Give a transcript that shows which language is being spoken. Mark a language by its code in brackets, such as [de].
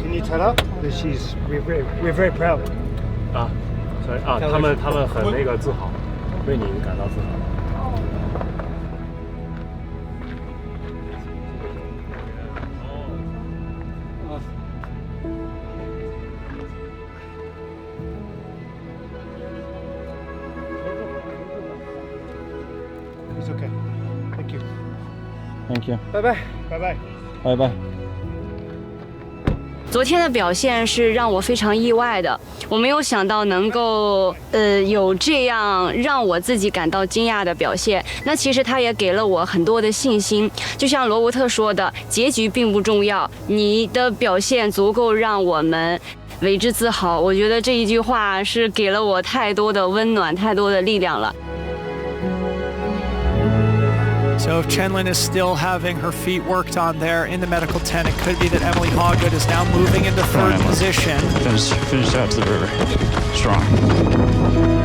[en] Can you tell her that we're very proud. [zh] 所以他们很那个自豪，为你感到自豪。 [en] It's okay. Thank you. Thank you. Bye bye. Bye bye. Bye bye. [zh] 昨天的表现是让我非常意外的，我没有想到能够有这样让我自己感到惊讶的表现。那其实他也给了我很多的信心，就像罗伯特说的，结局并不重要，你的表现足够让我们为之自豪。我觉得这一句话是给了我太多的温暖，太多的力量了。 [en] So if Chen Lin is still having her feet worked on there in the medical tent, it could be that Emily Hawgood is now moving into third position. Finish out to the river. Strong.